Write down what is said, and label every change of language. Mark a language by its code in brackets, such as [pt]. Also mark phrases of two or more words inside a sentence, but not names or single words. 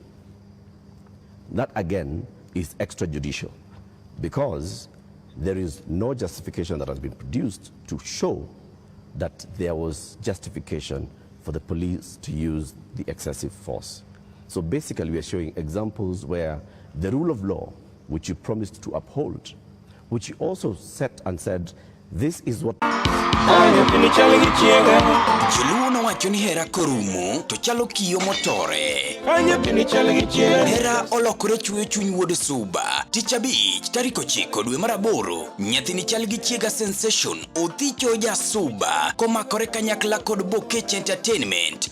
[en] That again is extrajudicial because there is no justification that has been produced to show that there was justification for the police to use the excessive force. So basically we are showing examples where the rule of law, which you promised to uphold, which you also set and said, this is what [luo] Joluo wacho ni hera korumo to chalo kiyo motore. Hera olokore chweyo chuny wuod Suba. Tich Abich tarik 9 dwe mar 8, nyathini chal gi chiega Sensation othicho ja Suba komakore kanyakla kod Bokech Entertainment.